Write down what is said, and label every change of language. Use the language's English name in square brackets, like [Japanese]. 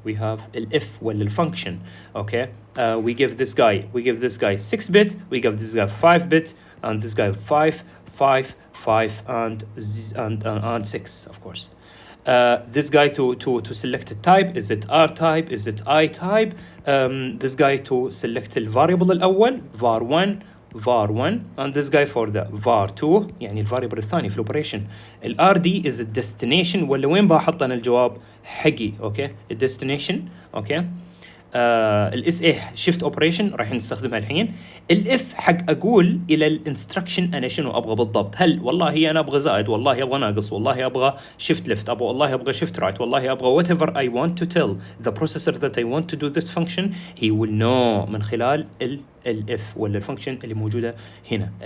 [English] We have ال F [Arabic] ولا [English] function. Okay, we give this guy 6-bit, we give this guy 5-bit, and this guy 5, 5, 5, and 6, of course. This guy to select a type, is it R type, is it I type? This guy to select the variable [Arabic] الأول [English] var1, var1, and this guy for the var2 [Arabic] يعني الفاريبل الثاني في الأوبريشن. ال RD [English] is the destination [Arabic] ولا وين بحط أنا الجواب حقي. [English] okay, the destination. okay. [Arabic] ال SA [English] shift operation [Arabic] راح نستخدمها الحين. ال F حق أقول إلى الانستركشن أنا شنو أبغى بالضبط. هل والله أنا أبغى زائد، والله أبغى ناقص، والله أبغى [English] shift left، [Arabic] والله أبغى [English] shift right، [Arabic] والله أبغى [English] whatever I want to tell the processor that I want to do this function, he will know [Arabic] من خلال ال F ولا الفانكشن اللي موجودة هنا.